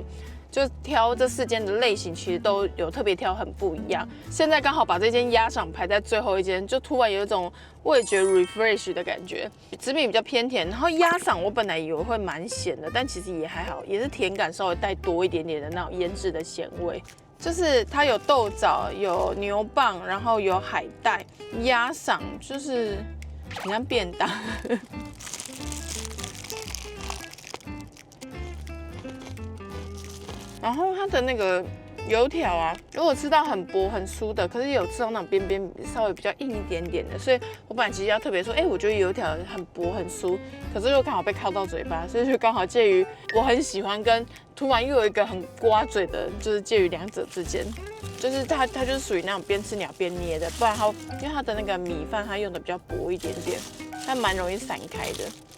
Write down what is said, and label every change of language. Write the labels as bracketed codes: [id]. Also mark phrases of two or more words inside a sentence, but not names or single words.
[zh] 就挑這4間的類型，其實都有特別挑很不一樣。現在剛好把這間鴨賞排在最後一間，就突然有一種味覺 refresh 的感覺。紫米比較偏甜，然後鴨賞我本來以為會蠻鹹的，但其實也還好，也是甜感稍微帶多一點點的那種醃製的鹹味。就是它有豆棗，有牛蒡，然後有海帶，鴨賞就是很像便當。然後它的那個油條啊，如果吃到很薄很酥的，可是也有吃到那種邊邊稍微比較硬一點點的，所以我本來其實要特別說，我覺得油條很薄很酥，可是又剛好被靠到嘴巴，所以就剛好介於我很喜歡跟突然又有一個很刮嘴的，就是介於2者之間，就是它就是屬於那種邊吃鳥邊捏的，不然它因為它的那個米飯它用的比較薄一點點，它蠻容易散開的。